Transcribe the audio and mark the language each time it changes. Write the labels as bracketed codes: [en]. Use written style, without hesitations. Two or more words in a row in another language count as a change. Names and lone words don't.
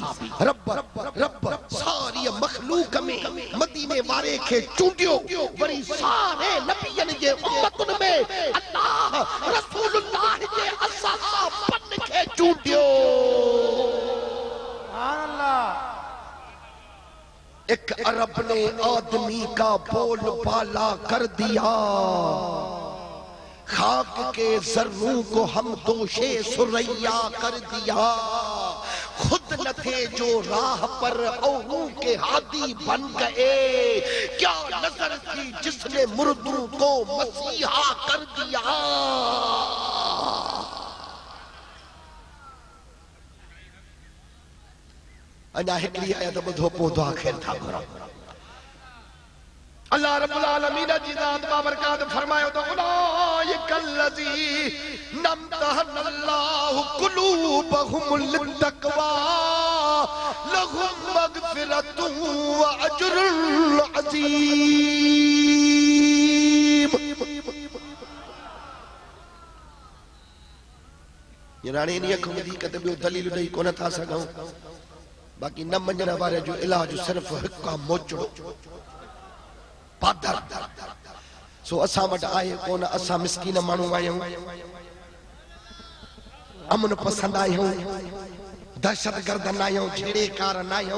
[sd] रब रब सारी मखलूक में मदीने वारे के चूंडियो वरी सारे नबियन जे उम्मतन में अल्लाह रसूलुल्लाह जे असहाबन के चूंडियो। [ar] سبحان الله. [ur] ایک عرب نے آدمی کا بول بالا کر دیا. خاک کے ذروں کو ہم دوشِ ثریا کر دیا. خود نہ تھے جو راہ پر اوروں کے ہادی بن گئے. کیا نظر تھی جس نے مردوں کو مسیحا کر دیا. [sd] अञा हिकिड़ी आयत ॿुधो पोइ दुआ ख़ैर था घुरो। [ar] الله رب العالمين [sd] जी ज़ात बाबरकात फरमायो तो [ar] أولئك الذين امتحن الله قلوبهم للتقوى لهم مغفرة وأجر عظيم. [sd] ये राणी नी अख वधी कते ॿियो दलील ॾेई कोन था सघूं। बाक़ी न मञण वारे जो इलाज सिर्फ़ हिकु मोचड़ो पादर। सो असां वटि आहे कोन, असां मिस्कीन माण्हू आहियूं, अमन पसंद आहियूं, दहशतगर्द न आहियूं, छेड़ेकार न आहियूं।